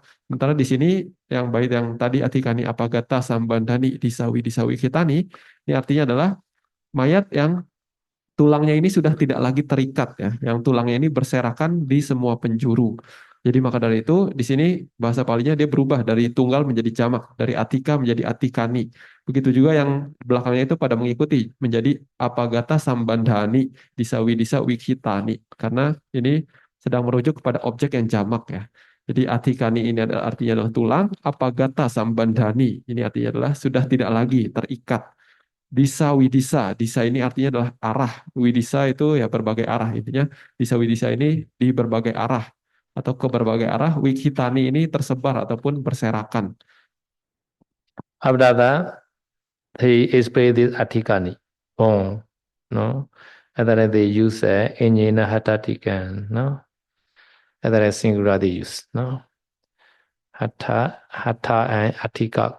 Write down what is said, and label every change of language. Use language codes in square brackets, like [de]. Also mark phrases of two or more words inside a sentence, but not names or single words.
[id] Sementara di sini yang bait yang tadi [pi] Atikani Apagata Sambandani Disawi Disawi Kitani, [id] ini artinya adalah mayat yang tulangnya ini sudah tidak lagi terikat ya, yang tulangnya ini berserakan di semua penjuru. Jadi maka dari itu di sini bahasa Palinya dia berubah dari tunggal menjadi jamak, dari atika menjadi atikani. Begitu juga yang belakangnya itu pada mengikuti menjadi [pi] apagata sambandhani disawi disa wikitani [id] karena ini sedang merujuk kepada objek yang jamak ya. Jadi atikani ini adalah artinya adalah tulang, [pi] apagata sambandhani [id] ini artinya adalah sudah tidak lagi terikat. [pi] Disa Widisa, [id] Disa ini artinya adalah arah. Widisa itu ya berbagai arah. Intinya [pi] Disa Widisa [id] ini di berbagai arah atau ke berbagai arah. Wikitani ini tersebar ataupun berserakan. [en] After that, he explained this Atikani, bone, no? And then they use [pi] Enyena Hatatikan, [en] no? And then singular they use, no? Hatha and Atika.